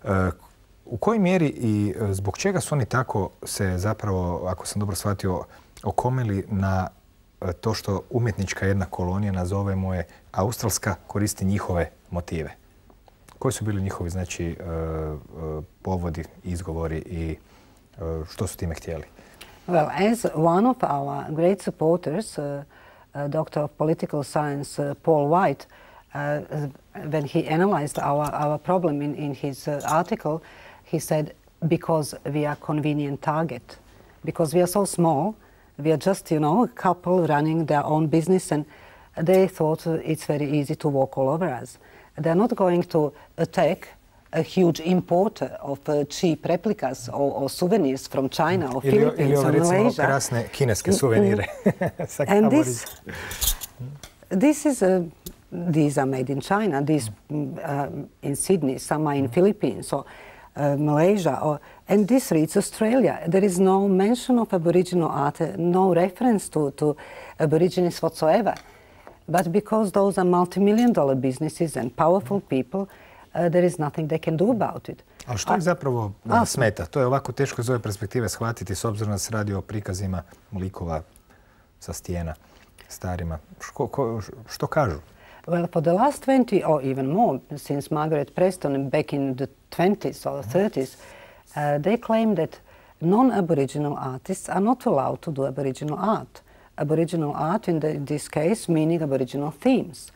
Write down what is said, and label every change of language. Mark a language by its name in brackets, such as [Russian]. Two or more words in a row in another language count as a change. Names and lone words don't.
[Croatian] U kojoj mjeri i zbog čega su oni tako se zapravo, ako sam dobro shvatio, okomili na to što umjetnička jedna kolonija, nazovemo je australska, koristi njihove motive? Koji su bili njihovi, znači, povodi, izgovori i što su time htjeli? [English] Well, as one of our great supporters, Doctor of Political Science Paul White, when he analyzed our problem in his article, he said, because we are convenient target, because we are so small, we are just, you know, a couple running their own business, and they thought it's very easy to walk all over us. They're not going to attack a huge importer of cheap replicas or souvenirs from China or Philippines or Malaysia. [Croatian] Ili recimo krasne kineske suvenire. [English] And these are made in China, these in Sydney, some are in Philippines or Malaysia, and this reads Australia. There is no mention of Aboriginal art, no reference to Aborigines whatsoever. But because those are multi-million-dollar businesses and powerful people, there is nothing they can do about it. [Croatian] Ali što ih zapravo smeta? To je ovako teško iz ove perspektive shvatiti, s obzirom da se radi o prikazima likova sa stijena starima. Što kažu? [English] Well, for the last 20 or even more, since Margaret Preston back in the 20s or 30s, they claim that non-Aboriginal artists are not allowed to do Aboriginal art. Aboriginal art, in this case, meaning Aboriginal themes.